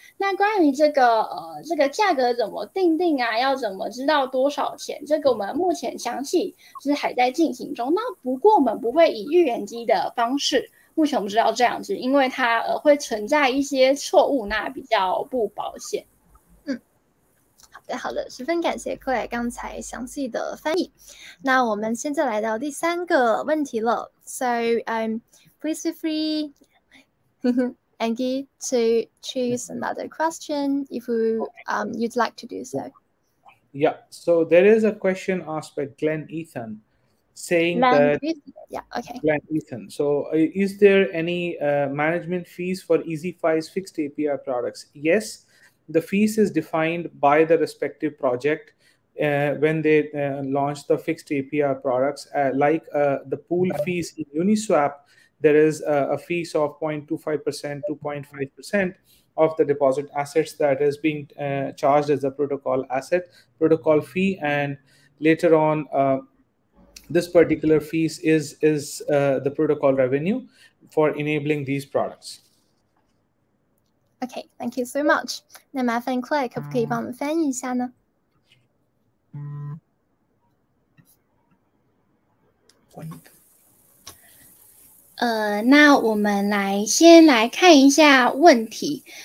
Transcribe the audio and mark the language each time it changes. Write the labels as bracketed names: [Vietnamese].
[Chinese] 那关于这个价格怎么订定啊，要怎么知道多少钱，这个我们目前详细就是还在进行中。那不过我们不会以预言机的方式，目前我们知道这样子，因为它会存在一些错误，那比较不保险。好的，十分感谢 Claire 刚才详细的翻译。那我们现在来到第3个问题了。 [English] So, please feel free, Ankitt, to choose another question if you'd like to do so. Yeah, so there is a question asked by Glenn Ethan saying that... Yeah, okay. Glenn Ethan. So is there any management fees for EasyFi's fixed API products? Yes. The fees is defined by the respective project when they launch the fixed API products. Like the pool fees in Uniswap, there is a fees of 0.25%, 2.5% of the deposit assets that is being charged as a protocol fee. And later on, this particular fees is the protocol revenue for enabling these products. Okay, thank you so much. [Chinese] 那麻烦 Claire 可不可以帮我们翻译一下呢？那我们先来看一下问题。